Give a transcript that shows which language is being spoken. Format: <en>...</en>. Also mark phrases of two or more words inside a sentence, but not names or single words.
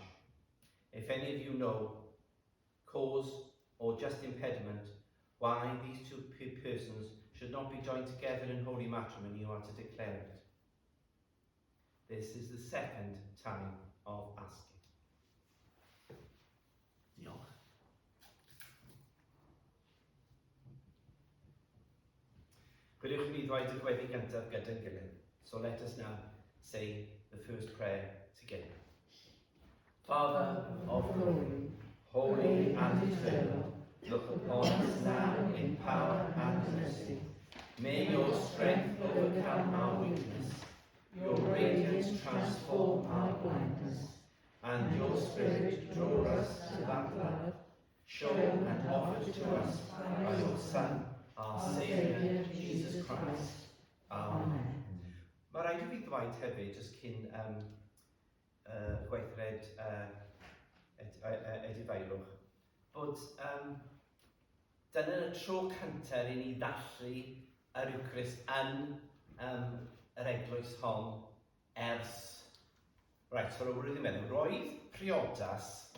<en>If any of you know cause or just impediment why these two persons should not be joined together in holy matrimony, you are to declare it. This is the second time of asking.</en> <cy>Diolch. Gwyliwch ni ddweud y gweddi gyntaf gyda'n gilydd.</cy> <en>So let us now say the first prayer together. Father of glory, holy and eternal, look upon us now in power and mercy. May your strength overcome our weakness, your radiance transform our blindness, and your spirit draw us to that love, shown and offered to us by your Son, our Saviour, Jesus Christ. Amen.</en> <cy>Mae rhaid i fi ddweud hefyd, jyst cyn gweithred Edifeilwch, bod dyna'r tro cyntaf i ni ddathlu yr Eucharist yn yr eglwys hon ers, so rwy'n wedi meddwl, roedd priodas</cy>